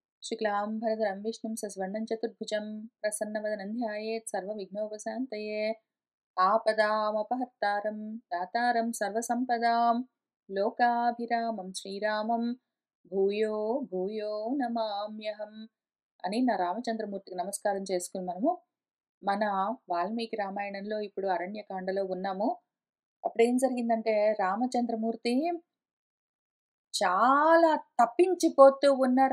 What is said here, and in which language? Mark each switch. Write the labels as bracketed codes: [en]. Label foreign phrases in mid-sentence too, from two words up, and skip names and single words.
[sa] शुक्लाम्बरधरं विष्णुं सस्वर्णं चतुर्भुजं प्रसन्नवदनं ध्यायेत् सर्वविघ्नोपशान्तये आपदामपहर्तारं दातारं सर्वसम्पदां लोकाभिरामं श्रीरामं భూయో భూయో నమామ్యహం [te] అని నా రామచంద్రమూర్తికి నమస్కారం చేసుకుని మన వాల్మీకి రామాయణంలో ఇప్పుడు అరణ్యకాండలో ఉన్నాము. అప్పుడేం జరిగిందంటే రామచంద్రమూర్తి చాలా తప్పించిపోతూ ఉన్నారు.